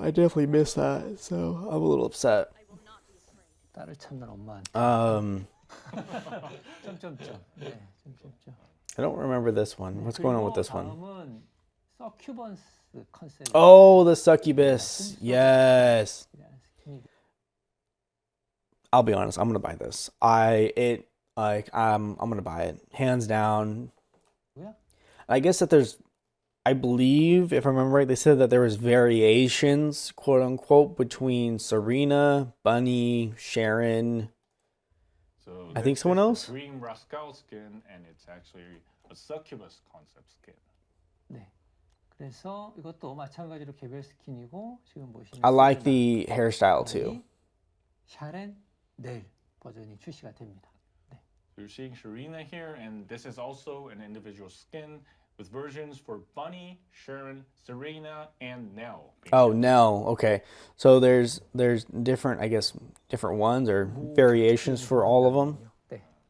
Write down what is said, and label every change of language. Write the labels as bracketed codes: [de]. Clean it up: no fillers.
[en] I definitely missed that, so I'm a little upset. [ko] 딸을 찾는 엄마한테 점점점. 네, 점점점. [en] I don't remember this one. What's going on with this one? [ko] 다음은 서큐번스 컨셉. [en] Oh, the succubus. Yes. I'll be honest. I'm gonna buy this. I'm gonna buy it hands down. [ko] 뭐야? [en] I guess that I believe, if I remember right, they said that there was variations, quote unquote, between Serena, Bunny, Sharon. So I think someone else. Dream Rascal skin, and it's actually a succubus concept skin. [ko] 네. 그래서 이것도 마찬가지로 개별 스킨이고 지금 보시는 [en] I like the hairstyle too. [ko] 샤렌 넬 버전이 출시가 됩니다. 네. [en] You're seeing Sharina here, and this is also an individual skin with versions for Bunny, Sharon, Serena, and Nell. Oh, Nell. Okay, so there's different, I guess, different ones or variations for all of them. [ko] 네.